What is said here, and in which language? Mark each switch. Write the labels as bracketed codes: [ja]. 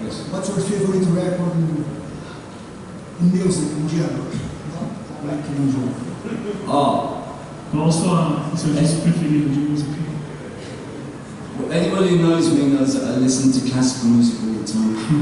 [en] What's your favorite record in music in general? Like in general. [pt] Qual o seu disco preferido de música? [en] Well, anybody who knows me knows that I listen to classical music all the time.